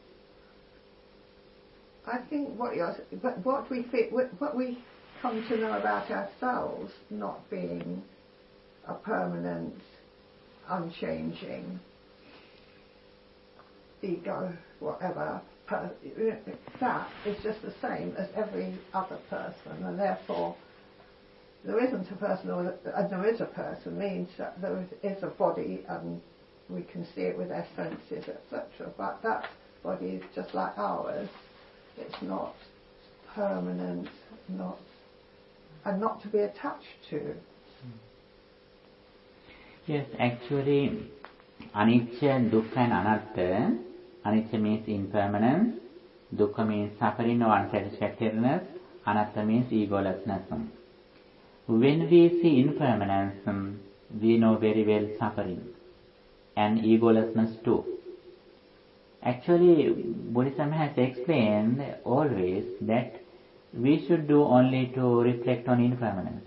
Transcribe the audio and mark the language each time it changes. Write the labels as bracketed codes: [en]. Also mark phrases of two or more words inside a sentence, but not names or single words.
[en] I think what we come to know about ourselves not being a permanent, unchanging ego, whatever, that is just the same as every other person, and therefore there isn't a person, or there is a person means that there is a body and we can see it with our senses, etc. But that body is just like ours. It's not permanent, not to be attached to. Yes, actually, [pi] anicca, dukkha and anatta. [en] Anicca means impermanence, dukkha means suffering or unsatisfactoriness, anatta means egolessness. When we see impermanence, we know very well suffering and egolessness too. Actually, Buddhism has explained always that we should do only to reflect on impermanence.